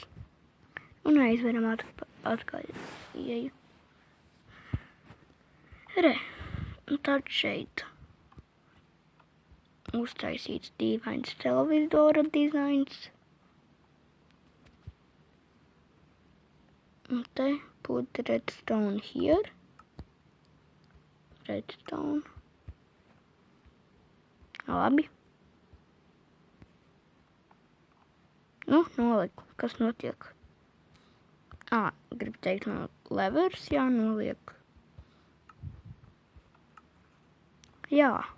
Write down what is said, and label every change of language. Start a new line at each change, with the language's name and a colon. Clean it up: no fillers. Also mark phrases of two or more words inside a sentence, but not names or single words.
Latvian: Un aizveram atkal ieeju. Re. Un tad šeit. uztaisīts dīvains televizora dizains. Un te
English: put redstone here. Redstone.
Latvian: Labi. Nu, noliku. Kas notiek? Gribu teikt, no levers jānoliek. Jā.